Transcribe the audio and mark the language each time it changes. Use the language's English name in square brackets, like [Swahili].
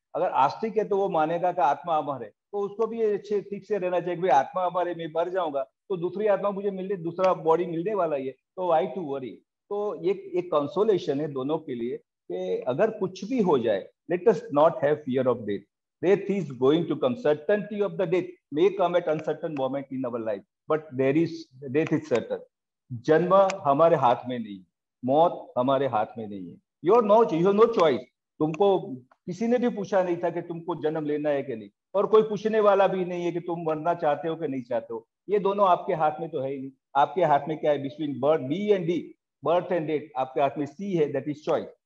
[Hindi] अगर आस्तिक है तो वो मानेगा कि आत्मा अमर है, तो उसको भी अच्छे ठीक से रहना चाहिए कि भाई आत्मा अमर है, मैं मर जाऊंगा तो दूसरी आत्मा मुझे मिलने, दूसरा बॉडी मिलने वाला ही है, तो [English] Why to worry. [Hindi] तो ये एक कंसोलेशन है दोनों के लिए कि अगर कुछ भी हो जाए, [English] Let us not have fear of death. Death is going to come. Certainty of the death may come at uncertain moment in our life, but death is certain. [Hindi] जन्म हमारे हाथ में नहीं, मौत हमारे हाथ में नहीं है। [English] You have no choice. [Hindi] तुमको किसी ने भी पूछा नहीं था कि तुमको जन्म लेना है कि नहीं, और कोई पूछने वाला भी नहीं है कि तुम मरना चाहते हो कि नहीं चाहते हो। ये दोनों आपके हाथ में तो है ही नहीं। आपके हाथ में क्या है, [English] between birth and death [Hindi] आपके हाथ में सी है, [English] That is choice.